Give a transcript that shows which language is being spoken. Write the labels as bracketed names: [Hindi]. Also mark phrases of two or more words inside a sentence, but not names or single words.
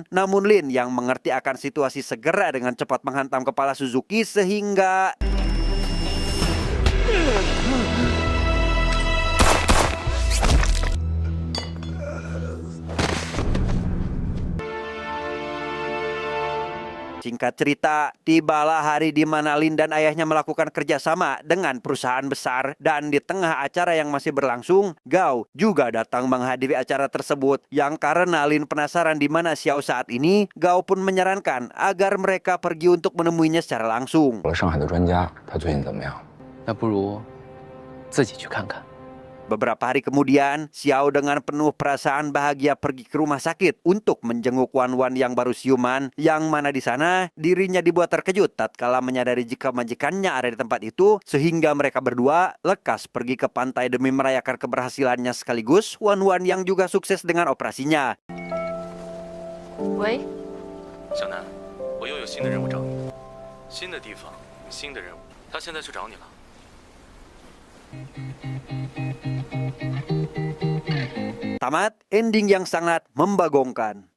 [Indonesian] Namun Lin yang mengerti akan situasi segera dengan cepat menghantam kepala Suzuki sehingga singkat cerita, tibalah hari di mana Lin dan ayahnya melakukan kerjasama dengan perusahaan besar, dan di tengah acara yang masih berlangsung, Gao juga datang menghadiri acara tersebut. Yang karena Lin penasaran di mana Xiao saat ini, Gao pun menyarankan agar mereka pergi untuk menemuinya secara langsung. [Chinese] 我上海的专家，他最近怎么样？那不如自己去看看。 [Indonesian] Beberapa hari kemudian, Xiao dengan penuh perasaan bahagia pergi ke rumah sakit untuk menjenguk Wan Wan yang baru siuman, yang mana di sana dirinya dibuat terkejut tatkala menyadari jika majikannya ada di tempat itu, sehingga mereka berdua lekas pergi ke pantai demi merayakan keberhasilannya sekaligus Wan Wan yang juga sukses dengan operasinya. [Chinese] 喂，小南，我又有新的任务找你，新的地方，新的任务，他现在去找你了。 [Indonesian] Tamat, ending yang sangat membagongkan.